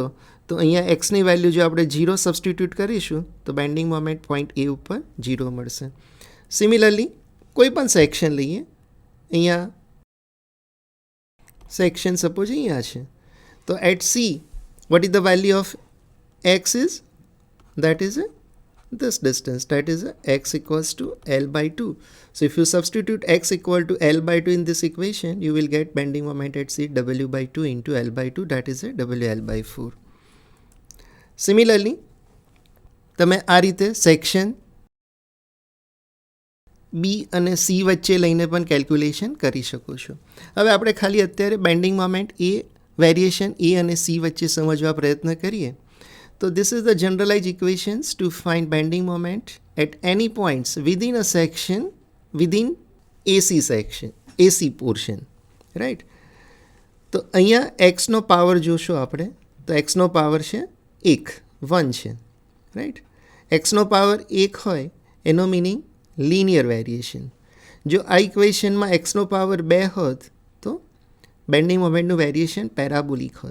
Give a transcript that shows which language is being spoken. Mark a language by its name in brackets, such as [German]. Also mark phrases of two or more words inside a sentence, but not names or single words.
[Gujarati] તો અહીંયા એક્સની વેલ્યુ જો આપણે 0 સબસ્ટિટ્યૂટ કરીશું તો બેન્ડિંગ મોમેન્ટ પોઈન્ટ A ઉપર 0 મળશે. [English] સિમિલરલી [Gujarati] કોઈ પણ સેક્શન લઈએ, અહીંયા સેક્શન સપોઝ અહીંયા છે, [English] તો at C what is the value of x is that is this distance, that is x equals to L/2. So if you substitute x equal to L/2 in this equation, you will get bending moment at C W/2 into L/2, that is WL/4. Similarly, [Gujarati] તમે આ રીતે સેક્શન B અને C વચ્ચે લઈને પણ કેલ્ક્યુલેશન કરી શકો છો. હવે આપણે ખાલી અત્યારે બેન્ડિંગ મોમેન્ટ એ વેરિએશન A અને C વચ્ચે સમજવા પ્રયત્ન કરીએ. [English] So this is the generalized equations to find bending moment at any points within a section within AC section, AC portion, right? [Gujarati] તો અહીંયા એક્સનો પાવર જોશો આપણે તો એક્સનો પાવર છે 1 છે, રાઈટ. એક્સનો પાવર 1 હોય એનો મિનિંગ લિનિયર વેરિએશન. જો આ ઇક્વેશનમાં એક્સનો પાવર 2 હોત તો બેન્ડિંગ મોમેન્ટનું વેરિએશન પેરાબોલિક હોત.